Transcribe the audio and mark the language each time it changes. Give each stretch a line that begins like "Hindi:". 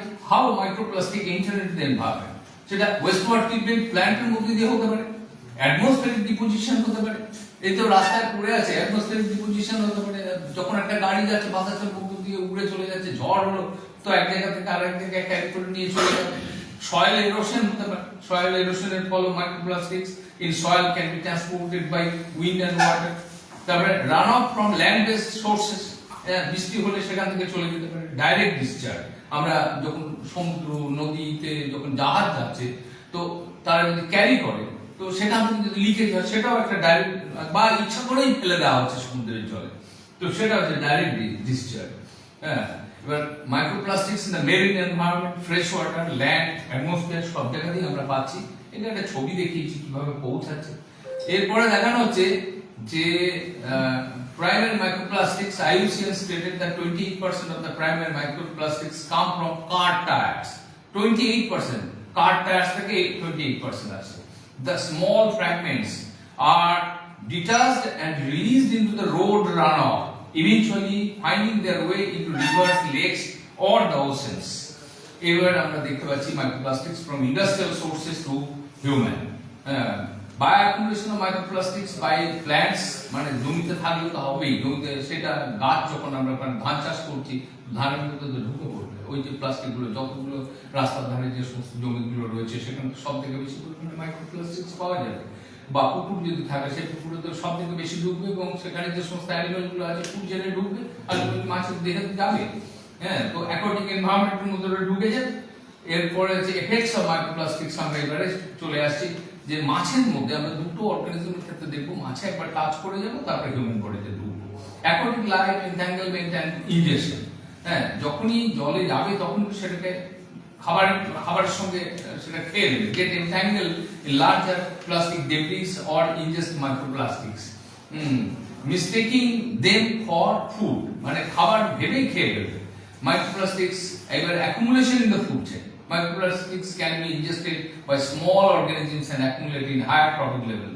English: How microplastic enter into the environment.
Bangla: সেটা West water treatment প্ল্যান্টের মধ্যে দিয়ে হতে পারে, অ্যাটমসফিয়ারিক ডিপোজিশন হতে পারে। এই তো রাস্তায় পড়ে আছে, অ্যাটমসফিয়ারিক ডিপোজিশন হতে পারে। যখন একটা গাড়ি যাচ্ছে বাতাসের মধ্যে দিয়ে উড়ে চলে যাচ্ছে, ঝড় হলো তো এক জায়গা থেকে আরেক জায়গায় ক্যারি করে নিয়ে চলে যাবে। সয়েল এরোশন হতে পারে, সয়েল এরোশনের ফলে
English: Microplastics in soil can be transported by wind and water.
Bangla: তারপরে run of from land based sources, বৃষ্টি হলে সেখান থেকে চলে যেতে পারে। ডাইরেক্ট ডিসচার্জ, আমরা যখন সমুদ্র নদীতে যখন জাহাজ যাচ্ছে তো তারা যদি ক্যারি করে তো সেখান থেকে যদি লিকেজ হয় সেটাও একটা ডাইরেক্ট, বা ইচ্ছা করেই ফেলে দেওয়া হচ্ছে সমুদ্রের জলে, তো সেটা হচ্ছে ডাইরেক্ট ডিসচার্জ।
English: এবার microplastics in the marine environment, fresh water, land, atmosphere
Bangla: সব জায়গাতেই আমরা পাচ্ছি। এটা একটা ছবি দেখিয়েছি কিভাবে পৌঁছাচ্ছে। এরপরে দেখানো হচ্ছে যে
English: primary microplastics, IUCN stated that 28% of the primary microplastics come from car tires. 28%.
Bangla: Car tires থেকে 28% আসে।
English: The small fragments are detached and released into the road runoff, eventually finding their way into rivers, lakes or the oceans.
Bangla: এবার আমরা দেখতে পাচ্ছি
English: microplastics from industrial sources to human. Bioaccumulation of microplastics by plants,
Bangla: মানে জমিতে থাকলে তো হবেই, জমিতে সেটা গাছ যখন আমরা ধান চাষ করছি ধানের মধ্যে তো ঢুকে পড়বে ওই যে প্লাস্টিক গুলো, যতগুলো রাস্তার ধারে যে সমস্ত জমিগুলো রয়েছে সেখানে সব থেকে বেশি পরিমাণে মাইক্রোপ্লাস্টিক্স পাওয়া যাবে। বা পুকুর যদি থাকে সেই পুকুরে তো সব থেকে বেশি ঢুকবে এবং সেখানে যে সমস্ত অ্যানিমেল গুলো আছে ফুড জেনে ঢুকবে, আলটিমেটলি মাছের দেহে যাবে। হ্যাঁ, তো অ্যাকোয়াটিক এনভায়রনমেন্টের মধ্যে ঢুকে যায়। এরপরে যে
English: effects of microplastics
Bangla: আমরা এবারে চলে আসছি যে মাছের মধ্যে আমরা দুটো অর্গানিজমের ক্ষেত্রে দেখবো, মাছে একবার টাচ করে যাবো তারপরে হিউম্যান বডিতে ঢুকবো।
English: Aquatic life, entanglement and injection.
Bangla: হ্যাঁ, যখনই জলে যাবে তখন সেটাকে খাবারের সঙ্গে সেটা খেয়ে নেবে,
English: get entangle in larger plastic debris or ingest microplastics, mistaking them for food,
Bangla: মানে খাবার ভেবেই খেয়ে ফেলবে।
English: Microplastics either accumulation in the food chain. Microplastics can be ingested by small organisms and accumulate in higher trophic level.